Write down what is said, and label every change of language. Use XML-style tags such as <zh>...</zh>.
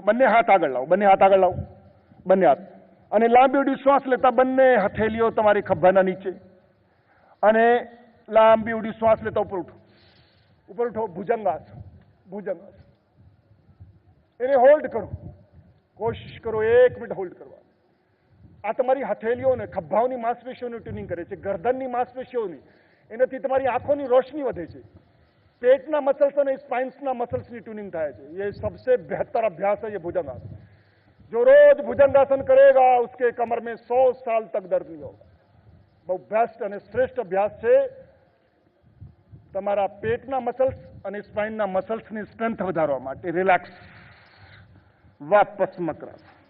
<gu>બંને હાથ આગળ લાવો, બંને હાથ આગળ લાવો, બંને હાથ. અને લાંબી ઉડી શ્વાસ લેતા બંને હથેલીઓ તમારી ખભાના નીચે અને લાંબી ઉડી શ્વાસ લેતા ઉપર ઉઠો, ઉપર ઉઠો. ભુજંગાસન, ભુજંગાસન. એને હોલ્ડ કરો. કોશિશ કરો 1 મિનિટ હોલ્ડ કરવાની. આ તમારી હથેલીઓને, ખભાઓની માંસપેશીઓનું ટ્યુનિંગ કરે છે, ગરદનની માંસપેશીઓની. એનાથી તમારી આંખોની રોશની વધે છે.</gu> <hi>पेटना मसल्स और स्पाइन्सना मसल्स की ट्यूनिंग</hi> <gu>થાય છે.</gu> <hi>ये सबसे बेहतर अभ्यास है ये भुजंगासन. जो रोज भुजंगासन करेगा उसके कमर में 100 साल तक दर्द नहीं होगा. बहुत बेस्ट और श्रेष्ठ अभ्यास</hi> <gu>છે તમારા પેટના મસલ્સ અને સ્પાઇનના મસલ્સની સ્ટ્રેન્થ વધારવા માટે. રિલેક્સ. વાપસ મકરાસન.</gu>